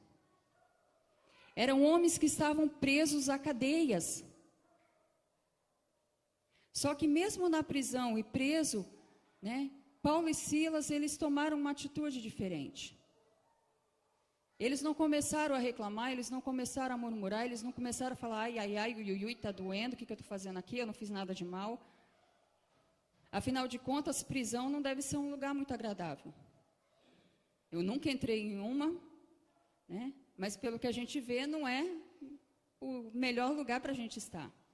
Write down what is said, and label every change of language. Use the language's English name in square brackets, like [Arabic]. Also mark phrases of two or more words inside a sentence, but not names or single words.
[Portuguese] Eram homens que estavam presos a cadeias. Só que mesmo na prisão e preso, né, Paulo e Silas, eles tomaram uma atitude diferente. Eles não começaram a reclamar, eles não começaram a murmurar, eles não começaram a falar, ai, ai, ai, ui, ui, tá doendo, o que eu estou fazendo aqui? Eu não fiz nada de mal. Afinal de contas, prisão não deve ser um lugar muito agradável. Eu nunca entrei em uma, né? Mas pelo que a gente vê, não é o melhor lugar para a gente estar.